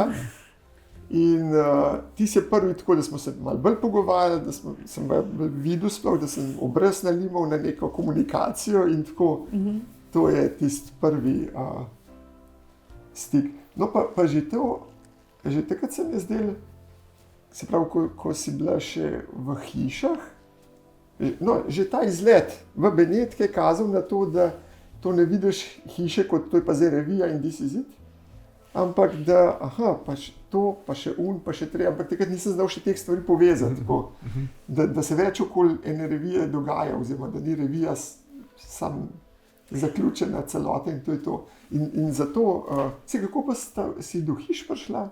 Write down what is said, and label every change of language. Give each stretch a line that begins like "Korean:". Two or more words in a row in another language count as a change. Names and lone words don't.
Slovenian: In ti si prvi tako, da smo se malo bolj pogovarjali, da sem videl sploh, da sem obraz nalimal na neko komunikacijo in tako, to je tisti prvi stik. No pa že takrat se mi je zdelo, se pravi, ko si bila še v hišah, no, že ta izlet v Benetke je kazal na to, da to ne vidiš hiše kot to je pa zdaj revija in
English: This is it,
Slovenian: ampak da, pa to, pa še pa še treba, ampak takrat nisem znal še teh stvari povezati, tako, da se več okoli ene revije dogaja, oziroma da ni revija sam zaključena celota in to je to. In zato, kako pa si do hiš prišla?